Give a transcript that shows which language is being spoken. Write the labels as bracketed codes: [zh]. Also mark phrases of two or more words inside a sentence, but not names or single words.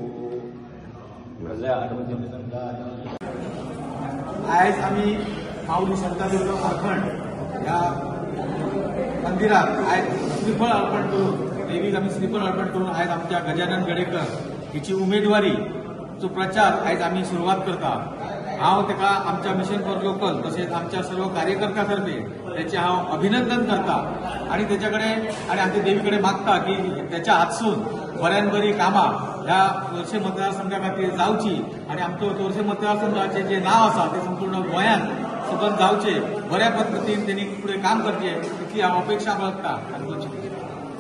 [mr] आज आम्ही माऊली शांतादुर्गा मार्कंड या मंदिरात आज श्रीफळ अर्पण करून देवीला आम्ही श्रीफळ अर्पण करून आज आमच्या गजानन गडेकर हिची उमेदवारी जो प्रचार आज आम्ही सुरुवात करता। [kok] हांव तेका आमच्या मिशन फॉर लोकल तसेच आमच्या सर्व कार्यकर्त्यांतर्फे त्याचे हांव अभिनंदन करता आणि त्याच्याकडे आणि आमच्या देवीकडे मागता की त्याच्या हातसून बऱ्यान बरी कामां ह्या तोरशे मतदारसंघा खातीर जावची आणि आमचो तोरशे मतदारसंघाचे जे नाव आसा ते संपूर्ण गोंयांत सबंद जावचे, बऱ्या पद्दतीन त्यांनी पुढे काम करचे इतली हांव अपेक्षा बाळगता।